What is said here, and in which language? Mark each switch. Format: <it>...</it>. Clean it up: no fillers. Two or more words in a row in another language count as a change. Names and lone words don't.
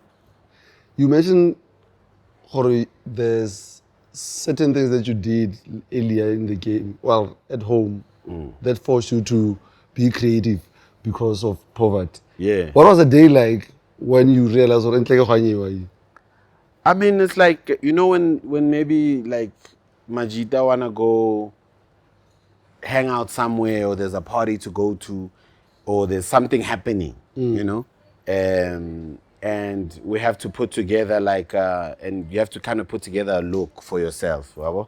<en>You mentioned, Jorge, there's certain things that you did earlier in the game, well, at home, that forced you to be creative because of poverty. Yeah. What was the day like when you realized, "Oh,</en> <st>entle ke kgwanyewa e?"</st> <en>I mean, it's like, you know, when maybe like Majita wanna go hang out somewhere, or there's a party to go to, or there's something happening, you know, and we have to put together like and you have to kind of put together a look for yourself, whatever.</en>